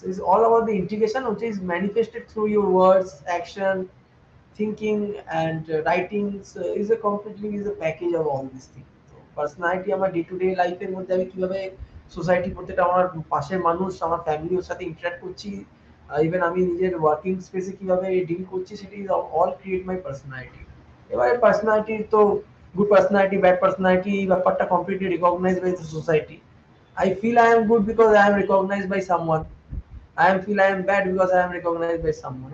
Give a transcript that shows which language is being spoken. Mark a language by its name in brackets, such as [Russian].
[English] It's all about the integration, which is manifested through your words, action, thinking, and writings. Is a completely is a package of all these things. [Bangla] So, personality আমার day to day লাইফের মধ্যে আমি কিভাবে society প্রত্যেকটা আমার পাশের মানুষ, আমার ফ্যামিলি ওর সাথে ইন্টারঅ্যাক্ট করছি, ইভেন আমি নিজের ওয়ার্কিং স্পেসে কিভাবে ডিল করছি, [English] সেটা is all create my personality. [Bangla] এবারে পার্সোনালিটি তো [English] good personality, bad personality [Bangla] ব্যাপারটা [English] completely recognized by the society. I feel I am good because I am recognized by someone. I am feel I am bad because I am recognized by someone.